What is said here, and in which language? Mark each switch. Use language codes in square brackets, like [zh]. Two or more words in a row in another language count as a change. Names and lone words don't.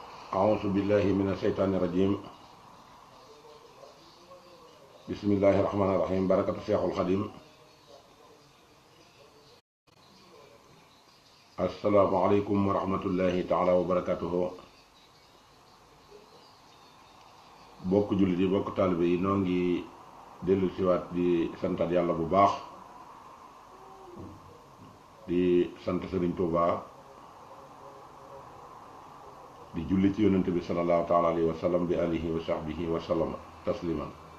[ar] أعوذ بالله من الشيطان الرجيم. بسم الله الرحمن الرحيم. بركة الشيخ الخديم. السلام عليكم ورحمة الله تعالى وبركاته. [wo] bokk jullit yi bokk taalibe yi noo ngi dellu siwaat di santat yàlla bu baax di sant Sëriñ Tuubaa di julli ci yonent bi [ar] صلى الله تعالى عليه وسلم بآله وصحبه وسلم تسليما.